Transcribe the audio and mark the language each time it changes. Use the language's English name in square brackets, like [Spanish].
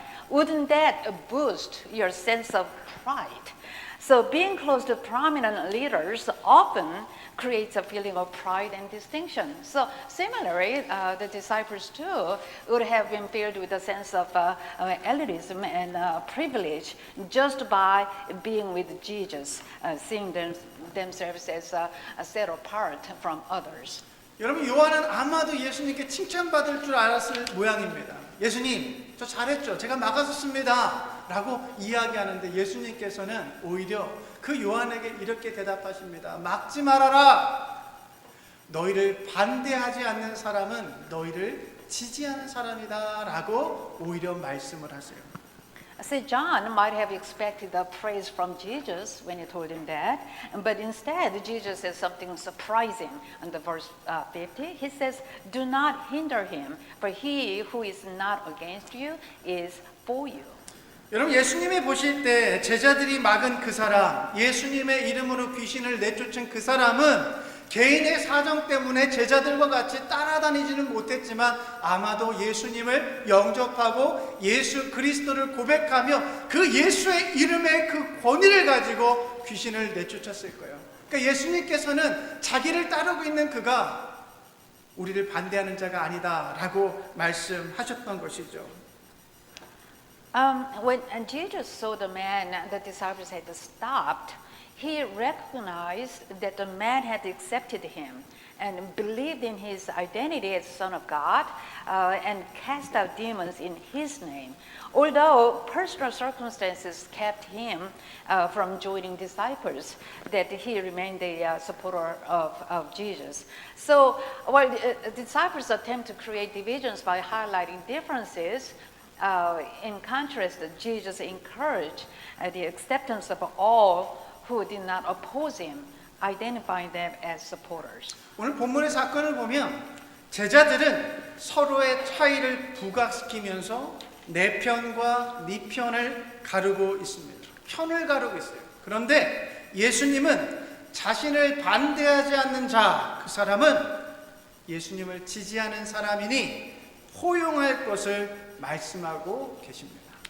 [English] Wouldn't that boost your sense of pride? So being close to prominent leaders often creates a feeling of pride and distinction. So similarly, the disciples too would have been filled with a sense of elitism and privilege just by being with Jesus, seeing themselves as set apart from others. [Korean] 여러분, 요한은 아마도 예수님께 칭찬받을 줄 알았을 모양입니다. 예수님, 저 잘했죠? 제가 막아섰습니다. 라고 이야기하는데 예수님께서는 오히려 그 요한에게 이렇게 대답하십니다. 막지 말아라. 너희를 반대하지 않는 사람은 너희를 지지하는 사람이다라고 오히려 말씀을 하세요. [English] So John might have expected the praise from Jesus when he told him that, but instead Jesus says something surprising. In the verse 50, he says, "Do not hinder him, for he who is not against you is for you." [Korean] 여러분 예수님이 보실 때 제자들이 막은 그 사람, 예수님의 이름으로 귀신을 내쫓은 그 사람은 개인의 사정 때문에 제자들과 같이 따라다니지는 못했지만 아마도 예수님을 영접하고 예수 그리스도를 고백하며 그 예수의 이름의 그 권위를 가지고 귀신을 내쫓았을 거예요. 그러니까 예수님께서는 자기를 따르고 있는 그가 우리를 반대하는 자가 아니다라고 말씀하셨던 것이죠. [English] When Jesus saw the man, the disciples had stopped. He recognized that the man had accepted him and believed in his identity as Son of God and cast out demons in his name. Although personal circumstances kept him from joining disciples, that he remained a supporter of Jesus. So while the disciples attempt to create divisions by highlighting differences, in contrast, Jesus encouraged the acceptance of all who did not oppose him, identifying them as supporters. [Korean] 오늘 본문의 사건을 보면 제자들은 서로의 차이를 부각시키면서 내 편과 네 편을 가르고 있습니다. 편을 가르고 있어요. 그런데 예수님은 자신을 반대하지 않는 자, 그 사람은 예수님을 지지하는 사람이니 포용할 것을 말씀하고 계십니다.